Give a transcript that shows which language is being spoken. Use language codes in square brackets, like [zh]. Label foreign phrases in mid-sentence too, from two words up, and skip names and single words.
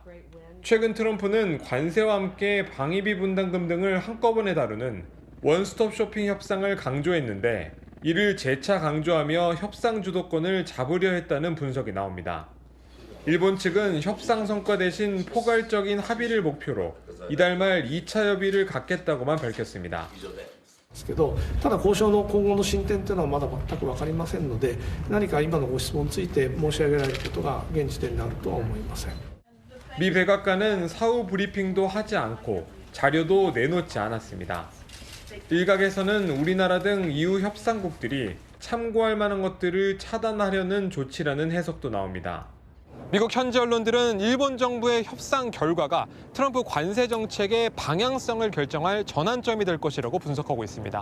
[ko] 최근 트럼프는 관세와 함께 방위비 분담금 등을 한꺼번에 다루는 원스톱 쇼핑 협상을 강조했는데 이를 재차 강조하며 협상 주도권을 잡으려 했다는 분석이 나옵니다. 일본 측은 협상 성과 대신 포괄적인 합의를 목표로 이달 말 2차 협의를 갖겠다고만 밝혔습니다. [ja] ただ交渉の今後の進展というのはまだ全く分かりませんので、何か今のご質問について申し上げられることが現時点であるとは思いません。 [ko] 미 백악관은 사후 브리핑도 하지 않고 자료도 내놓지 않았습니다. 일각에서는 우리나라 등 EU 협상국들이 참고할 만한 것들을 차단하려는 조치라는 해석도 나옵니다. 미국 현지 언론들은 일본 정부의 협상 결과가 트럼프 관세 정책의 방향성을 결정할 전환점이 될 것이라고 분석하고 있습니다.